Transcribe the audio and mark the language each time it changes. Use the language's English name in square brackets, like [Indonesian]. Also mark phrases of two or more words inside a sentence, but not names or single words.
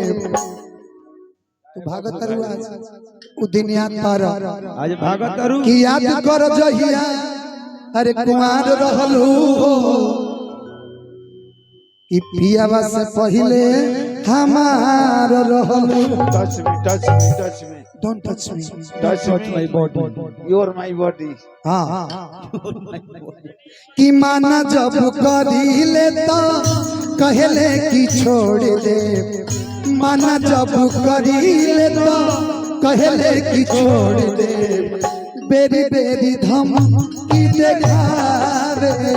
[Bhojpuri] तो भागत आज दिन याद कर, आज भागत कि याद कर जहिया अरे कुमार रहलू कि पियावा से पहले हमार रहलू। [English] touch me touch me touch me don't touch me, touch my body, you are my body. [Bhojpuri] हाँ कि माना जब करी लेता कहले कि छोड़ दे, माना जब करी लेता कहले कि छोड़ दे, बेरी बेरी धमकी देखावे